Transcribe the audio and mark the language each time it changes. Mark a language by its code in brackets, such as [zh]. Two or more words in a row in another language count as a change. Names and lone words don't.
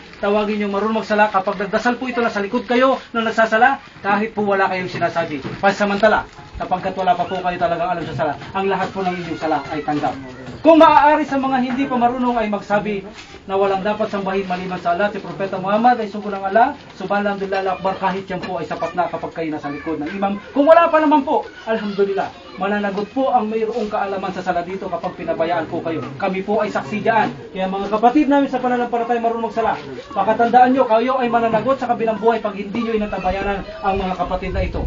[tl] Tawagin yung marunong magsala. Kapag nagdasal po ito na sa likod kayo nang nagsasala, kahit po wala kayong sinasabi. Pansamantala, kapagkat wala pa po kayo talagang alam sa sala, ang lahat po ng inyong sala ay tanggap. Kung maaari sa mga hindi pa marunong ay magsabi na walang dapat sambahin maliban sa Allah, si Propeta Muhammad ay sugo ng Allah, [ar] سبحان الله أكبر, [tl] kahit yan po ay sapat na kapag kayo nasa likod ng imam. Kung wala pa naman po, alhamdulillah, mananagot po ang mayroong kaalaman sa sala dito kapag pinabayaan po kayo. Kami po ay saksi dyan. Kaya mga kapatid namin sa pananampalataya marunong magsala, pakatandaan nyo, kayo ay mananagot sa kabilang buhay pag hindi nyo inatabayanan ang mga kapatid na ito.